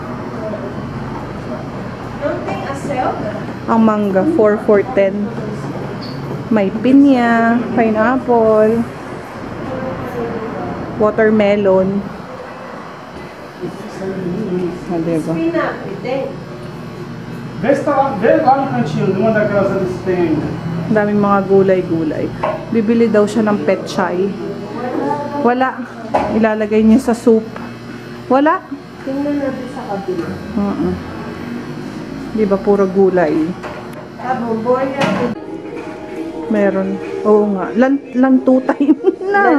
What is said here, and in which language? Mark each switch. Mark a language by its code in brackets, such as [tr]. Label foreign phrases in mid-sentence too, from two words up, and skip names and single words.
[tl] Something aselga. Ang mangga, 4 for 10. May pinya, [en] pineapple, watermelon. [tl] Ah, diba? Pinapit eh. [pt] Vê se tá lá, vê lá no cantinho, numa daquelas ali que tem ainda. [tl] Ang daming mga gulay-gulay. Bibili daw siya ng petchay. Wala. Ilalagay niya sa soup. Wala. Tingnan natin sa kabila. Di ba puro gulay? Boya. Meron. Oo nga. Lantutay na.